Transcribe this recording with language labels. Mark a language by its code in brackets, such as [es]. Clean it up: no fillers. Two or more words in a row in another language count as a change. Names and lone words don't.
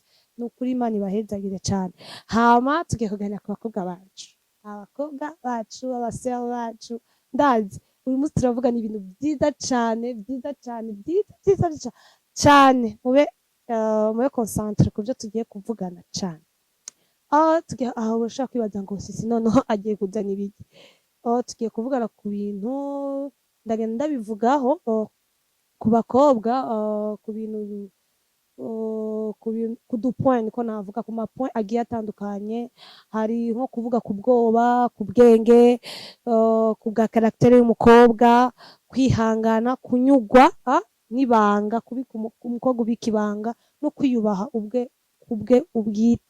[rn] Nukuri Imana ibahezagire cane. Hama tugiye kuganira ku bakobwa bacu, abasore bacu. Ndazi uyu munsi turavugana ibintu vyiza cane, vyiza cane. Mube concentre ku byo tugiye kuvugana cane. Aho urashaka kwibaza ngo sisi noneho agiye kuzana ibiki? Tugiye kuvugana ku bintu ndagenda ndabivugaho ku bakobwa, ku bintu ku dupoint, niko navuga ku mapoint agiye atandukanye. Hari nko kuvuga ku bwoba, ku bwenge, ku bwa caractère y'umukobwa, kwihangana, kunyugwa n'ibanga, kubika umukobwa ubika ibanga no kwiyubaha ubwe ubwite.